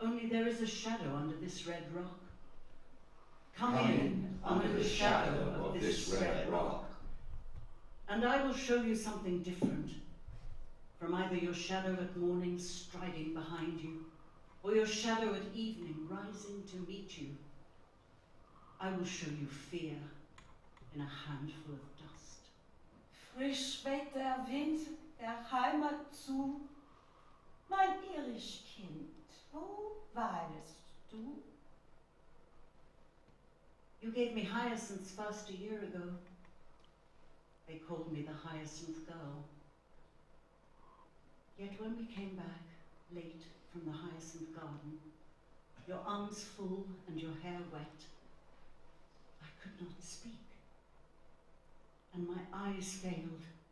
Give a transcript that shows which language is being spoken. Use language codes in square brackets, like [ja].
[en] Only there is a shadow under this red rock. Come in under the shadow of this red rock, and I will show you something different from either your shadow at morning striding behind you, or your shadow at evening rising to meet you. I will show you fear in a handful of dust. [de] Frisch weht der Wind der Heimat zu, mein Irischkind, wo weilest du? [en] You gave me hyacinths first a year ago. They called me the hyacinth girl. Yet when we came back late from the hyacinth garden, your arms full and your hair wet, I could not speak, and my eyes failed.